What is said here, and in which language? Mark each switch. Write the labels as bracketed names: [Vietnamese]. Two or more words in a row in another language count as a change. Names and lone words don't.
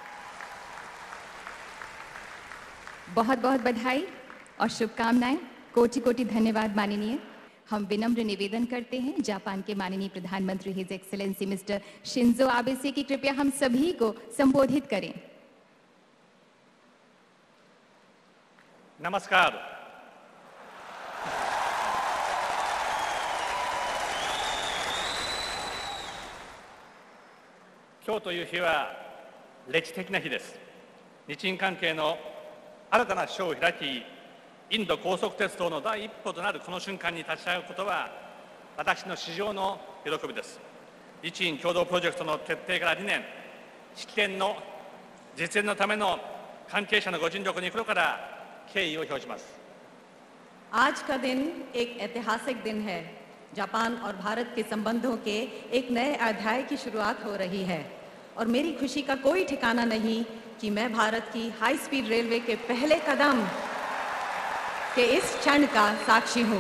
[Hindi] बहुत बहुत बधाई और शुभकामनाएं। कोटि कोटि धन्यवाद माननीय। हम विनम्र निवेदन करते हैं जापान के माननीय प्रधानमंत्री [English] His Excellency Mister [Hindi] शिंजो आबे से कि कृपया हम सभी को संबोधित करें। नमस्कार। [Japanese] 今日という日は歴史的な日です。日印関係の新たな章を開き、インド高速鉄道の第一歩となるこの瞬間に立ち会うことは、私の史上の喜びです。日印共同プロジェクトの決定から2年、式典の実現のための関係者のご尽力に心から敬意を表します。 [Hindi] आज का दिन एक ऐतिहासिक दिन है। जापान और भारत के संबंधों के एक नए अध्याय की शुरुआत हो रही है और मेरी खुशी का कोई ठिकाना नहीं कि मैं भारत की [English] high speed railway [Hindi] के पहले कदम के इस क्षण का साक्षी हूं।